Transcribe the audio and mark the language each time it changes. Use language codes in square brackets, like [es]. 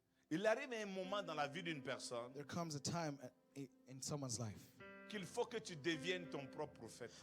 [fr] Il arrive un moment dans la vie d'une personne [en] There comes a time in someone's life [fr] qu'il faut que tu deviennes ton propre prophète.